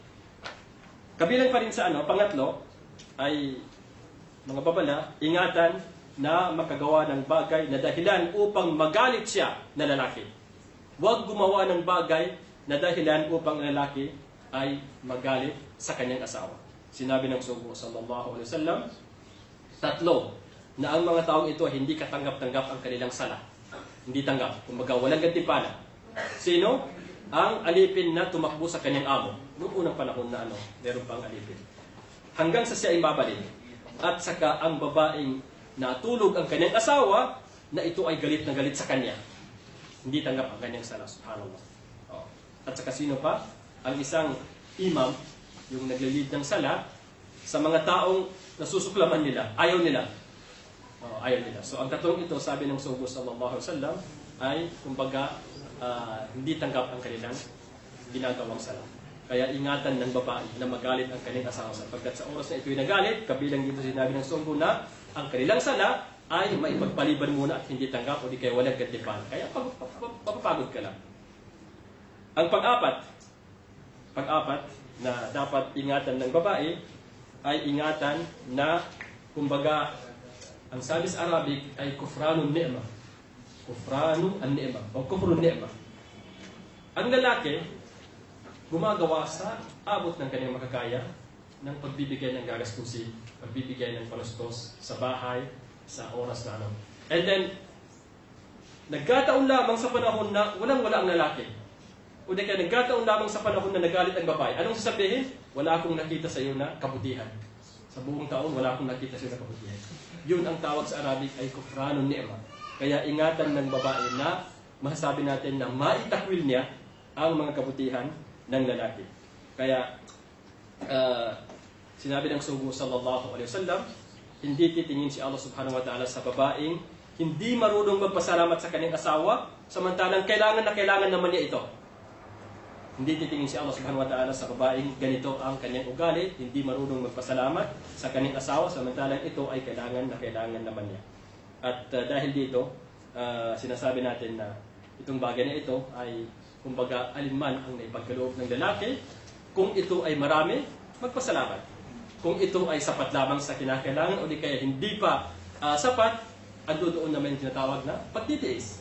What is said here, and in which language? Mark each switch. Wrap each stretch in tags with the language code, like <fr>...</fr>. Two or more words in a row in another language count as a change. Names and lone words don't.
<tl>Kabilang pa rin sa pangatlo, ay mga babala, ingatan na makagawa ng bagay na dahilan upang magalit siya na lalaki. Huwag gumawa ng bagay na dahilan upang lalaki ay magalit sa kanyang asawa. Sinabi ng Sugo</tl> <ar>صلى الله عليه وسلم,</ar> <tl>tatlo, na ang mga taong ito ay hindi katanggap-tanggap ang kanilang sala. Hindi tanggap. Kumbaga, walang gantimpala. Sino? Ang alipin na tumakbo sa kanyang amo. Noong unang panahon na meron pang alipin. Hanggang sa siya ay babalik. At saka ang babaeng natulog ang kanyang asawa na ito ay galit na galit sa kanya. Hindi tanggap ang kanyang sala. Subhanallah. At saka sino pa? Ang isang imam, yung naglilid ng sala, sa mga taong nasusuklaman nila. Ayaw nila. Ayaw nila. So ang tatlong ito, sabi ng Sugo</tl> <ar>صلى الله عليه وسلم,</ar> <tl>ay kumbaga hindi tanggap ang kanilang ginagawang sala. Kaya ingatan ng babae na magalit ang kanilang asawa, sapagkat sa oras na ito'y nagalit, kabilang dito sinabi ng Sugo na ang kanilang sala ay maipagpaliban muna at hindi tanggap o di kaya walang gantimpala. Kaya papapagod ka lang. Ang pang-apat na dapat ingatan ng babae ay ingatan na kumbaga ang sabi sa Arabic ay</tl> <ar>كفران نعمة. كفران النعمة o كفر نعمة.</ar> <tl>Ang lalaki gumagawa sa abot ng kanyang makakaya ng pagbibigay ng gagastusin, pagbibigay ng panustos sa bahay, sa oras na</tl> <en>And then,</en> <tl>nagkataon lamang sa panahon na walang-wala ang lalaki. O di kaya nagkataon lamang sa panahon na nagalit ang babae. Anong sasabihin? Wala akong nakita sa iyo na kabutihan. Sa buong taon, wala akong nakita sa iyo na kabutihan. Yun ang tawag sa Arabic ay</tl> <ar>كفران نعمة.</ar> <tl>Kaya ingatan ng babae na masasabi natin na maitakwil niya ang mga kabutihan ng lalaki. Kaya sinabi ng Sugo</tl> <ar>صلى الله عليه وسلم,</ar> <tl>hindi titingin si Allah</tl> <ar>سبحانه وتعالى</ar> <tl>sa babaeng hindi marunong magpasalamat sa kanyang asawa, samantalang kailangan naman niya ito. Hindi titingin si Allah</tl> <ar>سبحانه وتعالى</ar> <tl>sa babaeng ganito ang kanyang ugali, hindi marunong magpasalamat sa kanyang asawa, samantalang ito ay kailangan naman niya. At dahil dito, sinasabi natin na itong bagay na ito ay kumbaga alinman ang naipagkaloob ng lalaki. Kung ito ay marami, magpasalamat. Kung ito ay sapat lamang sa kinakailangan o di kaya hindi pa sapat, ando doon naman yung tinatawag na pagtitiis.</tl>